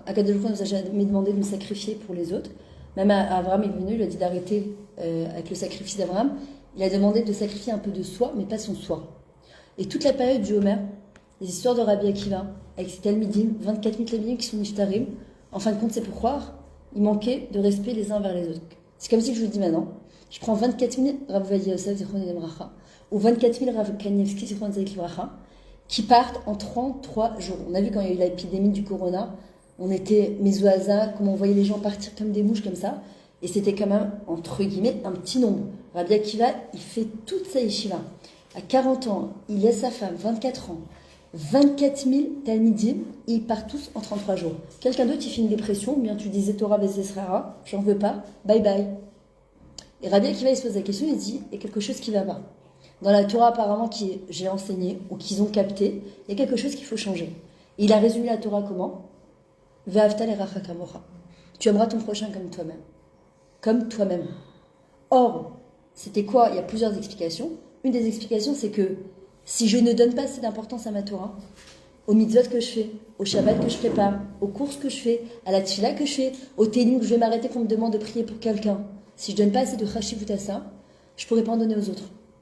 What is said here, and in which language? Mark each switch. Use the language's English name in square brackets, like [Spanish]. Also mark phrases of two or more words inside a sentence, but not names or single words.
[Hebrew] הקדוש ברוך הוא [French] nous a jamais demandé de nous sacrifier pour les autres. Même Abraham est venu, il a dit d'arrêter avec le sacrifice d'Abraham. Il a demandé de sacrifier un peu de soi, mais pas son soi. Et toute la période du Homer, les histoires de Rabbi Akiva, avec ses Talmidim, 24 000 Talmidim qui sont niftarim, en fin de compte, c'est pour croire, il manquait de respect les uns vers les autres. C'est comme si je vous dis maintenant, je prends 24 000 Rav Ovadia Yosef, [Hebrew] זכר צדיק לברכה, [French] ou 24 000 Rav Kanievski, [Hebrew] זכר צדיק לברכה, [French] qui partent en 33 jours. On a vu quand il y a eu l'épidémie du corona, on était mis au hasard, comment on voyait les gens partir comme des mouches comme ça, et c'était quand même, entre guillemets, un petit nombre. Rabbi Akiva, il fait toute sa yeshiva. À 40 ans, il laisse sa femme, 24 ans, 24 000 talmidim, et ils partent tous en 33 jours. Quelqu'un d'autre, il fait une dépression, ou bien tu disais Torah Bezesrara, j'en veux pas, [English] bye bye. [French] Et Rabbi Akiva, il se pose la question, il dit, il y a quelque chose qui va pas. Dans la Torah, apparemment, que j'ai enseigné, ou qu'ils ont capté, il y a quelque chose qu'il faut changer. Et il a résumé la Torah comment? [Hebrew] ואהבת לרעך כמוך. [French] Tu aimeras ton prochain comme toi-même. Comme toi-même. Or, c'était quoi? Il y a plusieurs explications. Une des explications, c'est que si je ne donne pas assez d'importance à ma Torah, aux mitzvot que je fais, au Shabbat que je prépare, aux courses que je fais, à la tefila que je fais, au télim que je vais m'arrêter qu'on me demande de prier pour quelqu'un, si je donne pas assez de chashivut à ça, je pourrais pas en donner aux autres.